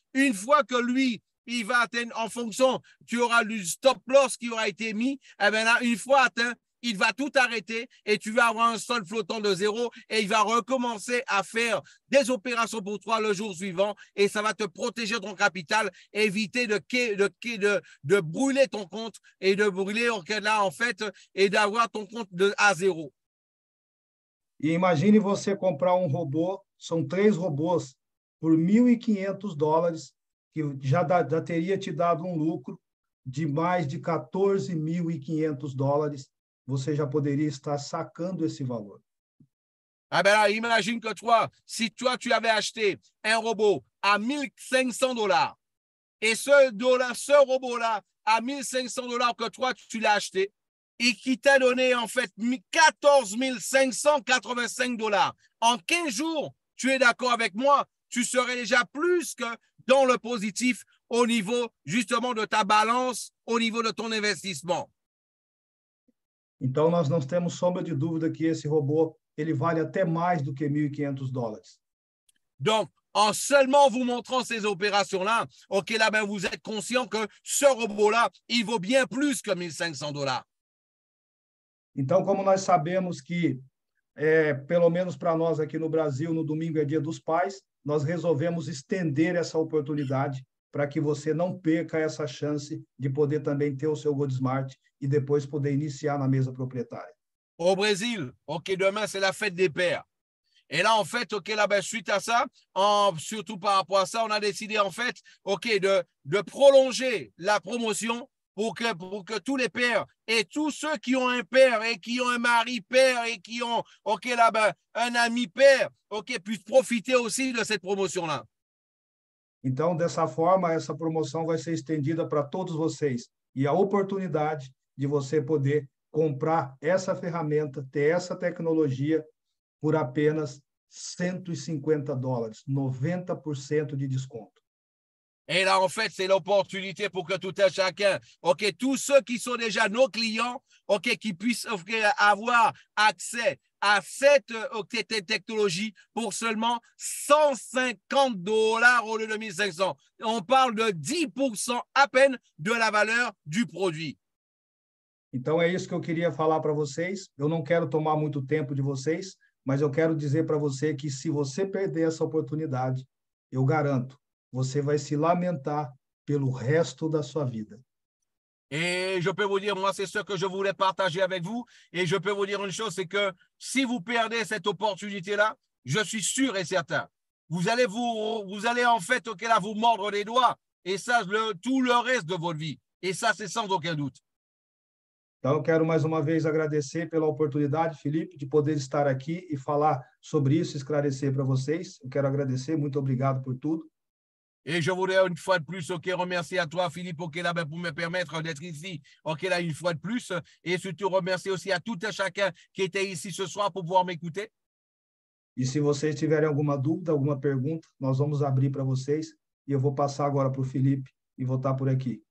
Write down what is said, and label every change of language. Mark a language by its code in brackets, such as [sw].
[fr] Une fois que lui, il va atteindre, en fonction, tu auras le stop loss qui aura été mis, eh ben, là, une fois atteint, il va tout arrêter et tu vas avoir un sol flottant de 0 et il va recommencer à faire des opérations pour toi le jour suivant et ça va te protéger ton capital, éviter de brûler ton compte et de brûler là en fait et d'avoir ton compte à 0. [pt] E imagine você comprar robô, são 3 robôs por $1.500, que já teria te dado um lucro de mais de $14.500, você já poderia estar sacando esse valor. [fr] Ah ben là, imagine que toi, si toi, tu avais acheté un robot à $1.500 et ce robot-là à $1.500 que toi, tu l'as acheté et qui t'a donné en fait $14.585. En 15 jours, tu es d'accord avec moi, tu serais déjà plus que dans le positif au niveau justement de ta balance, au niveau de ton investissement. [pt] Então, nós não temos sombra de dúvida que esse robô ele vale até mais do que $1.500. [fr] Donc, en seulement vous montrant ces opérations-là, OK, là, ben, vous êtes conscient que ce robot-là, il vaut bien plus que $1.500. [pt] Então, como nós sabemos que, pelo menos para nós aqui no Brasil, no domingo é Dia dos Pais, nós resolvemos estender essa oportunidade para que você não perca essa chance de poder também ter o seu GoldSmart e depois poder iniciar na mesa proprietária. [fr] Au Brésil, OK, demain, c'est la fête des pères. Et là, en fait, OK, là, ben, suite à ça, surtout par rapport à ça, on a décidé, en fait, OK, de prolonger la promotion pour que tous les pères et tous ceux qui ont un père et qui ont un mari père et qui ont, OK, là, ben, un ami père, OK, puissent profiter aussi de cette promotion-là. [pt] Então, dessa forma, essa promoção vai ser estendida para todos vocês. E a oportunidade de você poder comprar essa ferramenta, ter essa tecnologia por apenas $150, 90% de desconto. [fr] Et là, en fait, c'est l'opportunité pour que tout un chacun, OK, tous ceux qui sont déjà nos clients, OK, qui puissent avoir accès à cette technologie pour seulement $150 au lieu de 1.500. On parle de 10% à peine de la valeur du produit. [pt] Então, é isso que eu queria falar para vocês. Eu não quero tomar muito tempo de vocês, mas eu quero dizer para você que se você perder essa oportunidade, eu garanto, você vai se lamentar pelo resto da sua vida. [fr] Et je peux vous dire, moi, c'est ce que je voulais partager avec vous. Et je peux vous dire une chose, c'est que si vous perdez cette opportunité-là, je suis sûr et certain, vous allez en fait, OK, là, vous mordre les doigts. Et ça, tout le reste de votre vie. Et ça, c'est sans aucun doute. [pt] Então, eu quero mais uma vez agradecer pela oportunidade, Felipe, de poder estar aqui e falar sobre isso, esclarecer para vocês. Eu quero agradecer, muito obrigado por tudo. [fr] Et je voudrais une fois de plus, OK, remercier à toi, Philippe, OK, là, ben, pour me permettre d'être ici, OK, là, une fois de plus. Et surtout remercier aussi à tout un chacun qui était ici ce soir pour pouvoir m'écouter. [pt] E se vocês tiverem alguma dúvida, alguma pergunta, nós vamos abrir para vocês. E eu vou passar agora para o Felipe e vou estar por aqui.